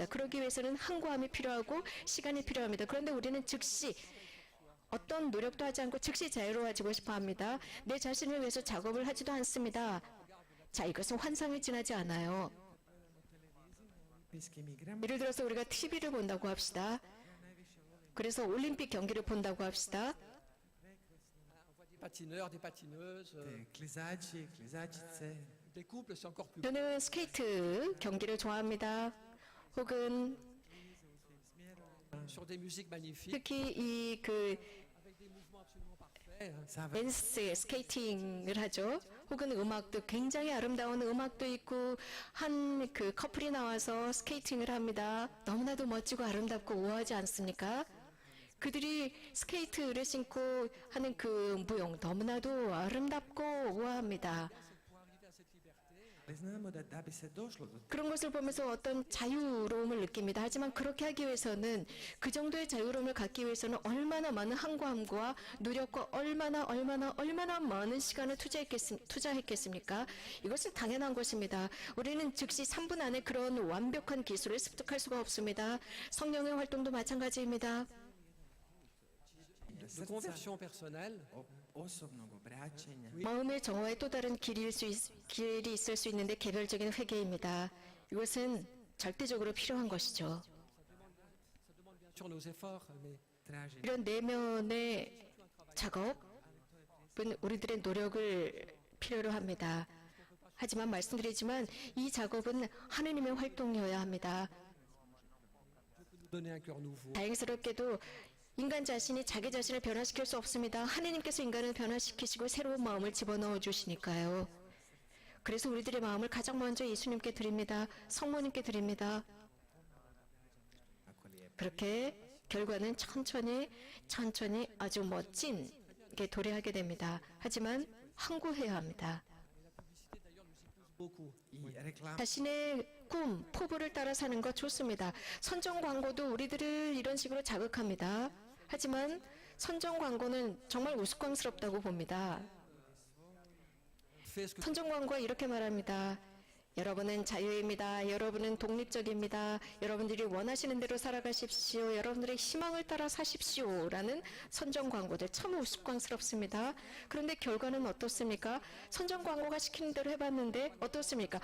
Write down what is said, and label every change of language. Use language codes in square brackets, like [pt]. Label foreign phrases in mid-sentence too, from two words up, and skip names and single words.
[ko] 그러기 위해서는 항구함이 필요하고 시간이 필요합니다. 그런데 우리는 즉시 어떤 노력도 하지 않고 즉시 자유로워지고 싶어 합니다. 내 자신을 위해서 작업을 하지도 않습니다. 자, 이것은 환상에 지나지 않아요. 예를 들어서 우리가 TV를 본다고 합시다. 그래서 올림픽 경기를 본다고 합시다. [fr] Patineurs, des patineuses, [hr] Klizaci, klizačice. [fr] des couples, c'est encore plus. [ko] 저는 스케이트 경기를 좋아합니다. 혹은 [fr] Sur des musiques magnifiques, [ko] 특히 이그 [fr] avec des mouvements absolument parfaits. Ça va. [ko] 댄스, 스케이팅을 하죠. 혹은 음악도 굉장히 아름다운 음악도 있고 한 그 커플이 나와서 스케이팅을 합니다. 너무나도 멋지고 아름답고 우아하지 않습니까? 그들이 스케이트를 신고 하는 그 무용 너무나도 아름답고 우아합니다. [hr] Ali znamo da bi se došlo do [ko] 그런 것을 보면서 어떤 자유로움을 느낍니다. 하지만 그렇게 하기 위해서는 그 정도의 자유로움을 갖기 위해서는 얼마나 많은 항구함과 노력과 얼마나 많은 시간을 투자했겠습니까? 이것은 당연한 것입니다. 우리는 즉시 3분 안에 그런 완벽한 기술을 습득할 수가 없습니다. 성령의 활동도 마찬가지입니다. [fr] De [hr] srca, [fr] conversion personnelle, [hr] osobnog obraćenja. [ko] 마음의 정화의 또 다른 길이 있을 수 있는데 개별적인 회개입니다. 이것은 절대적으로 필요한 것이죠. [fr] ça demande bien sûr nos efforts, mais [hr] Traži [ko] 이런 내면의 작업은 우리들의 노력을 필요로 합니다. 하지만 말씀드리지만 이 작업은 하느님의 활동이어야 합니다. [fr] nous donner un cœur nouveau. [ko] 다행스럽게도 인간 자신이 자기 자신을 변화시킬 수 없습니다. 하느님께서 인간을 변화시키시고 새로운 마음을 집어넣어 주시니까요. 그래서 우리들의 마음을 가장 먼저 예수님께 드립니다. 성모님께 드립니다. 그렇게 결과는 천천히 아주 멋진게 도래하게 됩니다. 하지만 항구해야 합니다. [fr] Beaucoup. [hr] i reklama. [ko] 자신의 꿈, 포부를 따라 사는 것 좋습니다. 선정 광고도 우리들을 이런 식으로 자극합니다. 하지만 선정 광고는 정말 우스꽝스럽다고 봅니다. [fr] Fais ce que [ko] 선정 광고가 이렇게 말합니다. 여러분은 자유입니다. 여러분은 독립적입니다. 여러분들이 원하시는 대로 살아가십시오. 여러분들의 희망을 따라 사십시오. 라는 선정 광고들 참 우스꽝스럽습니다. 그런데 결과는 어떻습니까? 선정 광고가 시키는 대로 해봤는데 어떻습니까?